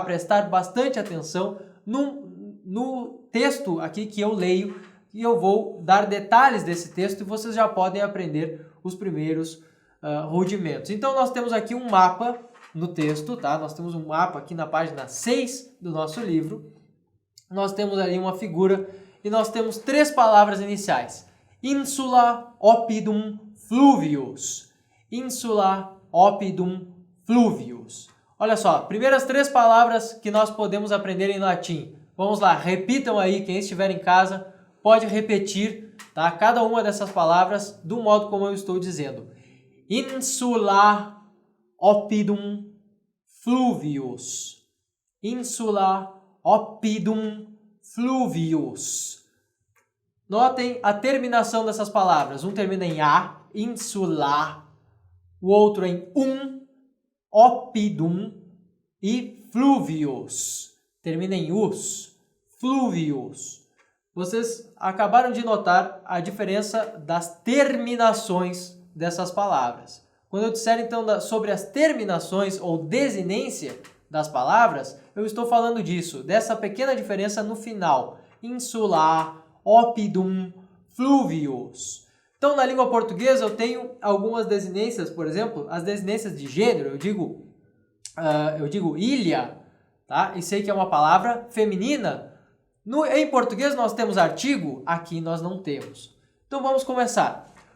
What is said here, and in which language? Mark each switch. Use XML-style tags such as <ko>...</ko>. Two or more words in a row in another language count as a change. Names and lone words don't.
<pt>Prestar bastante atenção no texto aqui que eu leio, e eu vou dar detalhes desse texto e vocês já podem aprender os primeiros rudimentos. Então nós temos aqui um mapa no texto, tá? Nós temos um mapa aqui na página 6 do nosso livro. Nós temos ali uma figura e nós temos 3 palavras iniciais.</pt> <la>Insula oppidum fluvius. Insula oppidum fluvius.</la> <pt>Olha só, primeiras 3 palavras que nós podemos aprender em latim. Vamos lá, repitam aí, quem estiver em casa pode repetir, tá? Cada uma dessas palavras do modo como eu estou dizendo.</pt> <la>Insula oppidum fluvius. Insula oppidum fluvius.</la> <pt>Notem a terminação dessas palavras. Um termina em A, insula. O outro em oppidum. E fluvius. Termina em us. Fluvius. Vocês acabaram de notar a diferença das terminações dessas palavras. Quando eu disser, então, sobre as terminações ou desinência das palavras, eu estou falando disso, dessa pequena diferença no final.</pt> <la>Insular, oppidum, fluvius.</la> <pt>Então, na língua portuguesa, eu tenho algumas desinências, por exemplo, as desinências de gênero, eu digo ilha, tá? E sei que é uma palavra feminina. Em português nós temos artigo, aqui nós não temos. Então vamos começar.</pt>